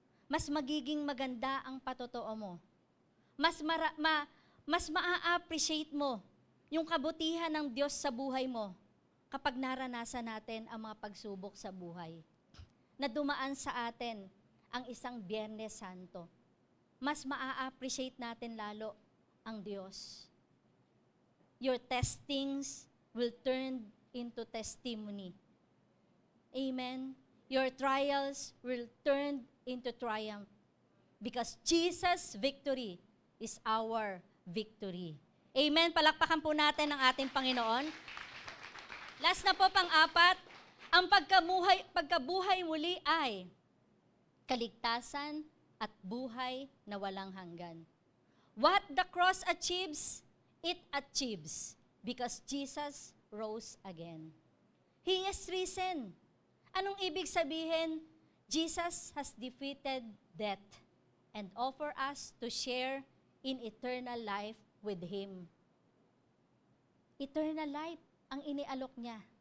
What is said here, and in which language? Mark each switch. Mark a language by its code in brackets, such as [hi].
[tl] Mas magiging maganda ang patotoo mo. Mas ma-appreciate mo yung kabutihan ng Diyos sa buhay mo kapag naranasan natin ang mga pagsubok sa buhay na dumaan sa atin ang isang Biyernes Santo. Mas ma-appreciate natin lalo ang Diyos. [en] Your testings will turn into testimony. Amen? Your trials will turn into triumph because Jesus' victory is our victory. Amen? [tl] Palakpakan po natin ang ating Panginoon. Last na po, pang-apat, ang pagkabuhay muli ay kaligtasan at buhay na walang hanggan. [en] What the cross achieves, it achieves because Jesus rose again. He is risen. [tl] Anong ibig sabihin? [en] Jesus has defeated death and offer us to share in eternal life with Him. [tl] Eternal life ang inialok niya.